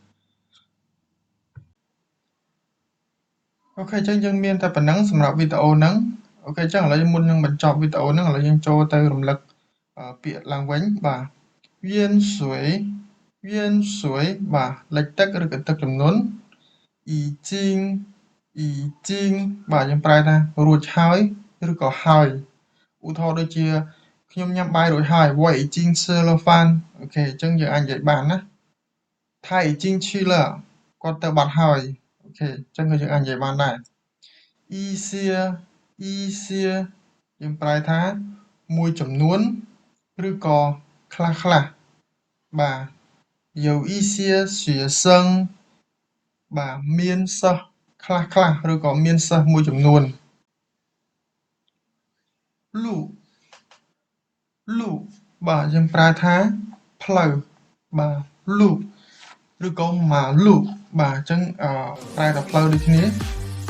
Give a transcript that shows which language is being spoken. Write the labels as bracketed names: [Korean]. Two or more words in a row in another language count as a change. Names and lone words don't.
[Khmer] អញ្ចឹងយើងមានតែប៉ុណ្្នឹងសម្រាប់វីដេអូហ្នឹងអូខេអញ្ចឹងឥឡូវមុននឹងបញ្ចប់វីដេអូហ្នឹងឥឡូវយើងចូលទៅរំលឹកពាក្យឡើងវិញបាទយៀនស៊ុយ បាទលិចទឹកឬក៏ទឹកជំនន់អ៊ីជីងបាទយើងប្រែថារួចហើយឬក៏ហើយឧទាហរណ៍ដូចជាខ្ញុំញ៉ាំបាយរួចហើយ [Chinese] 我已经吃了饭 [Khmer] អូខេអញ្ចឹងយើងអាចនិយាយបានណា [Chinese] 他已经去了 [Khmer] គាត់ទៅបាត់ហើយអូខេអញ្ចឹងក៏យើងអាចនិយាយបានដែរ一些 យើងប្រែថាមួយចំនួនឬក៏ខ្លះបាទ [Chinese] 有一些学生 [Khmer] បាទមានសិស្សខ្លះឬក៏មានសិស្សមួយចំនួនលូបាទយើងប្រើថាផ្លូវបាទលូឬក៏ម៉ាលូបាទអញ្ចឹងប្រែថាផ្លូវដូចគ្នា